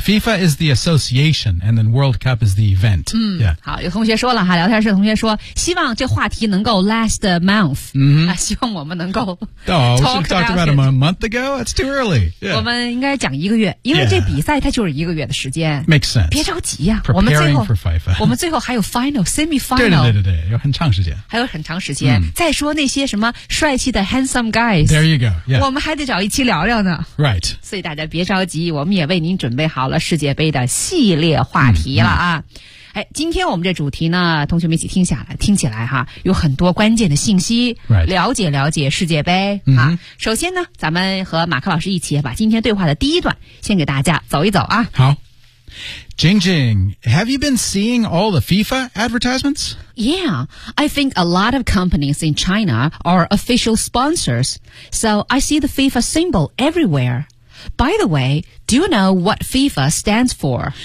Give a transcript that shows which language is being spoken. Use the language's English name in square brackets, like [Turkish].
[English] FIFA is the association, and then World Cup is the event.、嗯、 yeah. [Chinese] 好，有同学说了哈，聊天室同学说，希望这话题能够 [English] last a month. 嗯、mm-hmm. [Chinese] 啊，希望我们能够 [English] talk about it. Oh, we should talk about it a month ago. It's too early.、Yeah. [Chinese] 我们应该讲一个月，因为这比赛它就是一个月的时间。 [English] Yeah. Makes sense. [Chinese] 别着急呀、啊， [English] Preparing for FIFA. [Chinese] 我们最后还有 [English] final, semi final. [Chinese] 对，有很长时间。还有很长时间。嗯、再说那些什么帅气的 [English] handsome guys. There you go.、Yeah. [Chinese] 我们还得找一期聊聊呢。 [English] Right. [Chinese] 所以大家别着急。我们也为您准备好了世界杯的系列话题了啊、嗯嗯！哎，今天我们这主题呢，同学们一起听下来，听起来哈，有很多关键的信息， [English] right. [Chinese] 了解了解世界杯、嗯、啊。首先呢，咱们和马克老师一起把今天对话的第一段先给大家走一走啊。 [English] 好 ，Jingjing, have you been seeing all the FIFA advertisements? Yeah, I think a lot of companies in China are official sponsors, so I see the FIFA symbol everywhere. By the way, do you know what FIFA stands for?